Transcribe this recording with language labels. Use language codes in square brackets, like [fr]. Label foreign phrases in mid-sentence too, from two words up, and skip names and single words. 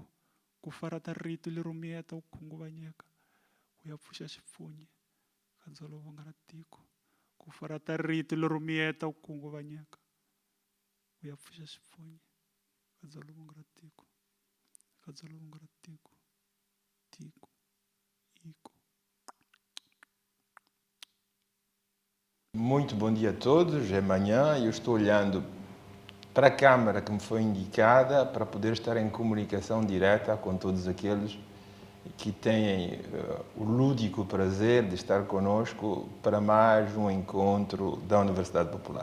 [ts] Ku farata rito lero miyeta ku khunguvanyeka. Ku ya pfuxa xipfunyi ka dzolonga ra tiko. Ku farata rito lero miyeta ku khunguvanyeka. Ku ya pfuxa xipfunyi ka dzolonga ra tiko. Ka dzolonga ra tiko. Tiko. Iko. [pt] Muito bom dia a todos. É manhã e eu estou olhando para a câmara que me foi indicada para poder estar em comunicação direta com todos aqueles que têm o lúdico prazer de estar conosco para mais um encontro da Universidade Popular.